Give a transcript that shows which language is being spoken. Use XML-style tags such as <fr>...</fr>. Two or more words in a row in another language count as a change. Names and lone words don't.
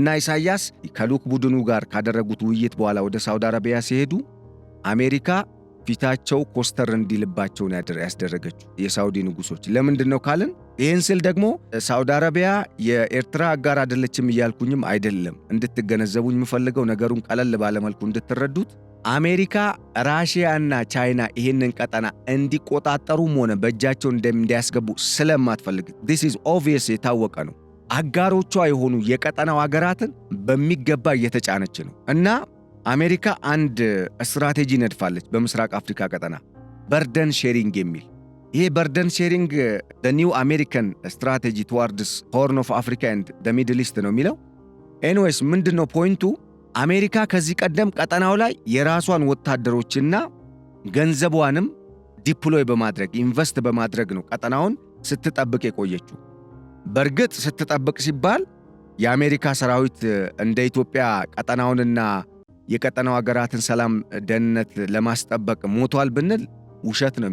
<am>ኢሳያስ ከልዑክ ቡድኑ ጋር ካደረጉት ውይይት በኋላ ወደ ሳውዲ አረቢያ ሲሄዱ አሜሪካ ፊታቸው ኮስተር እንዲልባቸውን ያስደረገችው የሳውዲ ንጉሶች ለምንድን ነው ካልን፣ ይህን ስል ደግሞ ሳውዲ አረቢያ የኤርትራ አጋር አይደለችም እያልኩኝም አይደለም። እንድትገነዘቡኝ የምፈልገው ነገሩን ቀለል ባለመልኩ እንድትረዱት፣ አሜሪካ ራሽያና ቻይና ይህንን ቀጠና እንዲቆጣጠሩም ሆነ በእጃቸው እንዲያስገቡ ስለማትፈልግ</am> <en>this is obvious</en> <am>የታወቀ ነው። አጋሮቿ የሆኑ የቀጠናው አገራትን በሚገባ እየተጫነች ነው እና አሜሪካ አንድ ስትራቴጂ ነድፋለች በምስራቅ አፍሪካ ቀጠና</am> <en>burden sharing</en> <am>የሚል። ይሄ</am> <en>burden sharing the new American strategy towards Horn of Africa and the Middle East</en> <am>ነው የሚለው። ኤኒዌይስ ምንድነው ፖይንቱ? አሜሪካ ከዚህ ቀደም ቀጠናው ላይ የራሷን ወታደሮችና ገንዘቧንም ዲፕሎይ በማድረግ ኢንቨስት በማድረግ ነው ቀጠናውን ስትጠብቅ የቆየችው። በእርግጥ ስትጠብቅ ሲባል የአሜሪካ ሰራዊት እንደ ኢትዮጵያ ቀጠናውንና የቀጠናው አገራትን ሰላም ደህንነት ለማስጠበቅ ሞቷል ብንል ውሸት ነው</am>